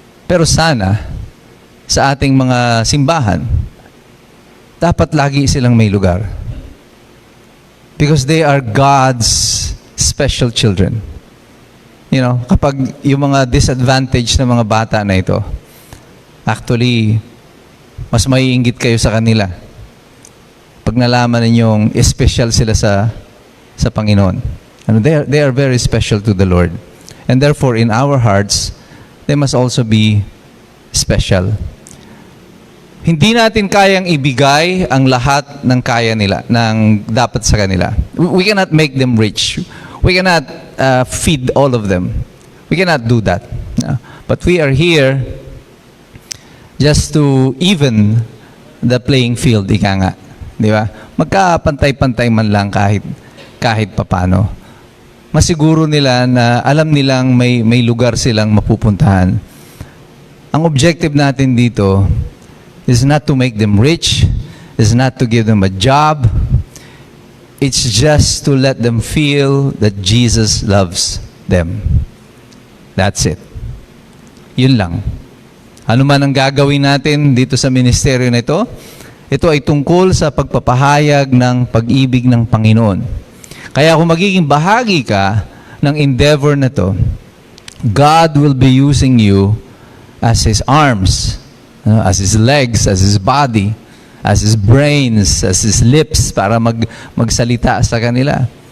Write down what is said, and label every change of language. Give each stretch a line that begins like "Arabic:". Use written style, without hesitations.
Filipino: Pero sana, sa ating mga simbahan, dapat lagi silang may lugar.
English: Because they are God's special children.
Filipino: Kapag yung mga disadvantaged na mga bata na ito, actually, mas maiinggit kayo sa kanila. Pag nalaman ninyong special sila sa Panginoon.
English: They are very special to the Lord. And therefore, in our hearts, they must also be special.
Filipino: Hindi natin kayang ibigay ang lahat ng kaya nila, ng dapat sa kanila.
English: We cannot make them rich. We cannot feed all of them. We cannot do that. But we are here just to even the playing field,
Filipino: ika nga. Di ba? Magkapantay-pantay man lang kahit papano. Masiguro nila na alam nilang may lugar silang mapupuntahan. Ang
English: objective
Filipino: natin dito
English: is not to make them rich, is not to give them a job. It's just to let them feel that Jesus loves them. That's it.
Filipino: Yun lang. Ano man ang gagawin natin dito sa ministeryo na ito, ito ay tungkol sa pagpapahayag ng pag-ibig ng Panginoon. Kaya kung magiging bahagi ka ng
English: endeavor
Filipino: na to,
English: God will be using you as His arms, as His legs, as His body, as His brains, as His lips
Filipino: para magsalita sa kanila.